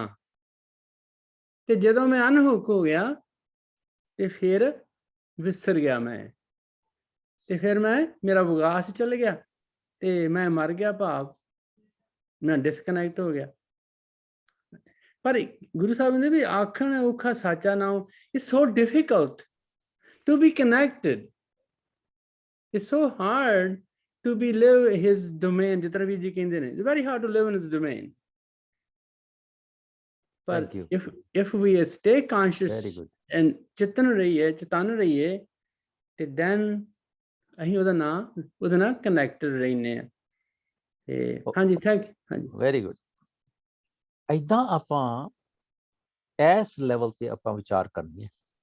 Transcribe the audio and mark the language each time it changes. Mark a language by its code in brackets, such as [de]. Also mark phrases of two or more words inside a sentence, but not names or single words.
[pa] ਤੇ ਜਦੋਂ ਮੈਂ ਅਨਹੁਕ ਹੋ ਗਿਆ ਤੇ ਫਿਰ ਵਿਸਰ ਗਿਆ ਮੈਂ, ਤੇ ਫਿਰ ਮੇਰਾ ਵਿਗਾਸ ਚੱਲ ਗਿਆ ਤੇ ਮੈਂ ਮਰ ਗਿਆ, ਭਾਵ ਮੈਂ ਡਿਸਕਨੈਕਟ ਹੋ ਗਿਆ। ਪਰ ਗੁਰੂ ਸਾਹਿਬ ਨੇ ਵੀ ਆਖਣ ਔਖਾ ਸਾਚਾ ਨਾਮ, [en] it's so difficult to be connected, it's so hard to be live his domain, [pa] ਜਿਸ ਤਰ੍ਹਾਂ ਵੀ ਜੀ ਕਹਿੰਦੇ ਨੇ, [en] it's very hard to live in his domain। [pa] ਪਰ [en] if we stay conscious and [pa] ਚੇਤਨ ਰਹੀਏ ਤੇ then ਅਸੀਂ ਉਹਦੇ ਨਾਲ ਕਨੈਕਟਡ ਰਹਿੰਦੇ ਆ। ਤੇ ਹਾਂਜੀ, [en] thank you. [pa] ਹਾਂਜੀ, [en] very good. [pa] ਏਦਾਂ ਆਪਾਂ ਇਸ ਲੈਵਲ ਤੇ ਆਪਾਂ ਵਿਚਾਰ ਕਰਨੀ ਹੈ।